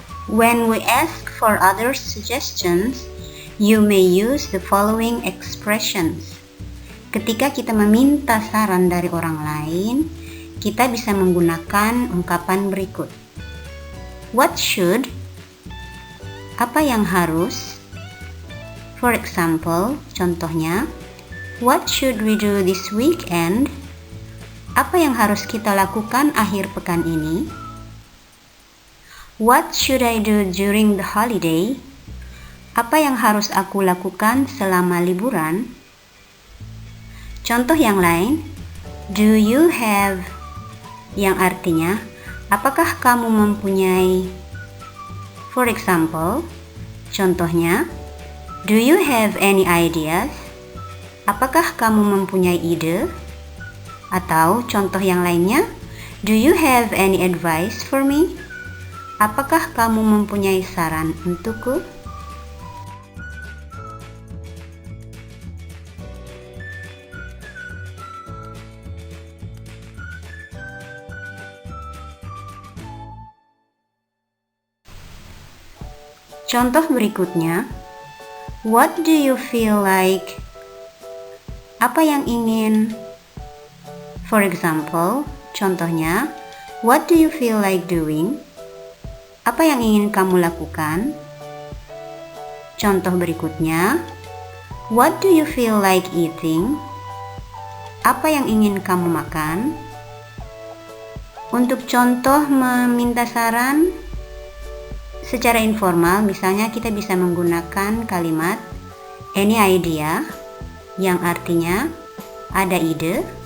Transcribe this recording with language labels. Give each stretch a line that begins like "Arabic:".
English: When we ask for others' suggestions, you may use the following expressions.
Indonesian: Ketika kita meminta saran dari orang lain, kita bisa menggunakan ungkapan berikut.
English: What should?
Indonesian: Apa yang harus?
English: For example,
Indonesian: contohnya,
English: what should we do this weekend?
Indonesian: Apa yang harus kita lakukan akhir pekan ini?
English: What should I do during the holiday?
Indonesian: Apa yang harus aku lakukan selama liburan? Contoh yang lain,
English: do you have,
Indonesian: yang artinya, apakah kamu mempunyai?
English: For example,
Indonesian: contohnya,
English: do you have any ideas?
Indonesian: Apakah kamu mempunyai ide? Atau contoh yang lainnya,
English: do you have any advice for me?
Indonesian: Apakah kamu mempunyai saran untukku? Contoh berikutnya,
English: what do you feel like?
Indonesian: Apa yang ingin?
English: For example,
Indonesian: contohnya,
English: what do you feel like doing?
Indonesian: Apa yang ingin kamu lakukan? Contoh berikutnya,
English: what do you feel like eating?
Indonesian: Apa yang ingin kamu makan? Untuk contoh meminta saran secara informal, misalnya kita bisa menggunakan kalimat
English: any idea
Indonesian: yang artinya ada ide.